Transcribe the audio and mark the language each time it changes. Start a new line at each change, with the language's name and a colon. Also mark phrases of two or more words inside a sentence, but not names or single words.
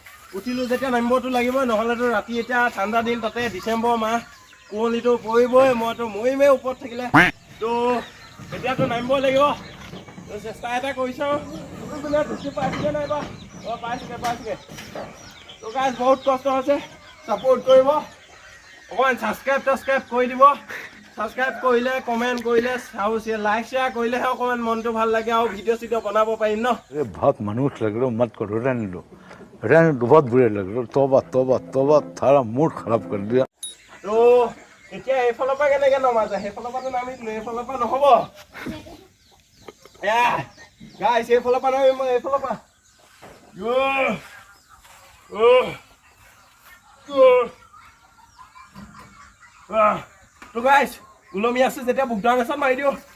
Assamese: যেতিয়া নামিবতো লাগিবই নহ'লেতো ৰাতি এতিয়া ঠাণ্ডা দিন তাতে ডিচেম্বৰ মাহ কুঁৱলীটো পৰিবই মইতো মৰিমেই ওপৰত থাকিলে তো এতিয়াতো নামিবই লাগিব তো চেষ্টা এটা কৰিছোঁ ঢুকি পাইছিলে নাই বা অঁ পাইছোগে তো গাইজ বহুত কষ্ট হৈছে ছাপোৰ্ট কৰিব অকণমান ছাবস্ক্ৰাইব কৰি দিব ছাবস্ক্ৰাইব কৰিলে কমেণ্ট কৰিলে আৰু
English: like share
Assamese: কৰিলেহে অকণমান মনটো ভাল লাগে আৰু ভিডিঅ' বনাব পাৰিম ন
Hindi: बहुत मनुष्य लग रहे हो मत करो रहने दो बहुत बुरे लग रहे हो तोबा सारा मूड खराब कर दिया
Assamese: তো এতিয়া এইফালৰ পৰা কেনেকৈ নমা যায় সেইফালৰ পৰাতো নামিছিলোঁ এইফালৰ পৰা নহ'ব গাইছ এইফালৰ পৰা নামিম মই এইফালৰ পৰা তো গাইছ ওলমি আছে যেতিয়া বুকডাউন এচাত মাৰি দিওঁ